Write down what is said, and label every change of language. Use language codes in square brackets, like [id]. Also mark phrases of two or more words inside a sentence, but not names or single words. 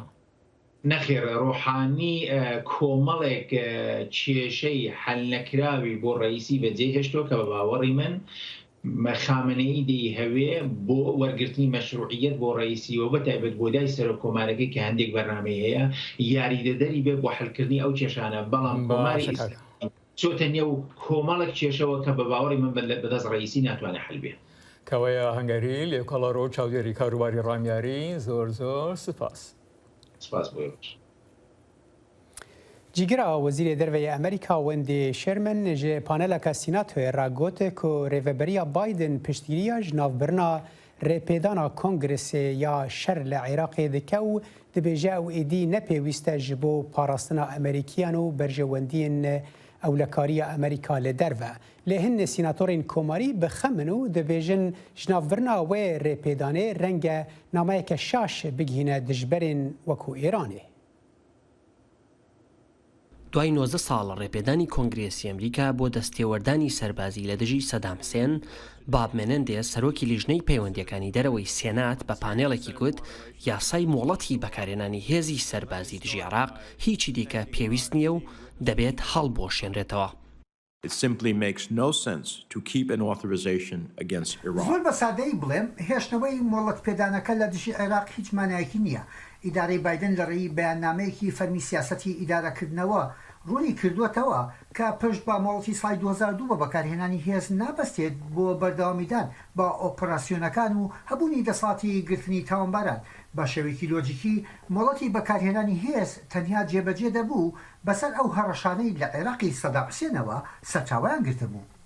[ckb] نەخێر ڕۆحانی کۆمەڵێک کێشەی حەل نەکراوی بۆ ڕئیسی بەجێهێشتووە کە بە باوەڕی من خامنەی دەی هەوێ بۆ وەرگرتنی مەشروعیەت بۆ ڕئیسیەوە بە تایبەت بۆ دای سەرۆک کۆمارەکەی کە هەندێک بەرنامەی هەیە یاریدەدەری بێ بۆ حەلکردنی ئەو کێشانە بەڵام کۆماری چۆتە نێو کۆمەڵێک کێشەوە کە بە باوەڕی من بەدەست ڕئیسی ناتوانێت حەل بێ. کەوەیە هەنگەری لێکۆڵەرۆ چاودێری کاروباری ڕامیاری زۆر سپاس. سپاس بۆ [ku] جیگرا وەزیرê derveyê Amerîka Wendy Sherman ji paneleka Sînatoyê ra got ku rêveberiya Biden piştgiriya ji navbirina rêpêdana Kongresê ya şer li Iraqê dike û dibêje ew êdî nepêwîst e ji bo parastina Amerîkiyan û berjewendiyên ewlekariya Amerîka li derve. Lê hin sînatorên komarî bixemin û dibêjin ji navbirina wê rêpêdanê renge nameyeke şaş bigihîne dijberên wekû Îranê. [ckb] دوای 19 ساڵ ڕێپێدانی کۆنگرێسی ئەمریکا بۆ دەستێوەردانی سەربازی لە دژی سەدام حوسێن باب مێنەندێ سەرۆکی لیژنەی پەیوەندیەکانی دەرەوەی سێنات بە پانێڵێکی گوت یاسای مۆڵەتی بەکارهێنانی هێزی سەربازی دژی عێراق هیچی دیکە پێویست نییە و دەبێت هەڵبۆشێنرێتەوە. [en] It simply makes no sense to keep an authorization against Iran. [ckb] زۆر بە سادەی بڵێم هێشتنەوەی مۆڵەت پێدانەکە لە دژی عێراق هیچ مانایەکی نییە. ئیدارەی بایدن لە ڕێی بەیاننامەیەکی فەرمی سیاسەتی ئیدارەکردنەوە ڕوونی کردووەتەوە کە پشت بە مۆڵەتی سای 2002 بە بەکارهێنانی هێز نابەستێت بۆ بەردەوامیدان بە ئۆپەراسیۆنەکان و هەبوونی دەسڵاتی گرتنی تاوانباران بە شێوەیەکی لۆجیکی مۆڵەتی بەکارهێنانی هێز تەنیا جێبەجێ دەبوو بەسەر ئەو هەڕەشانەی لە عێراقی سەدام حوسێنەوە سەرچاویان گرتبوو.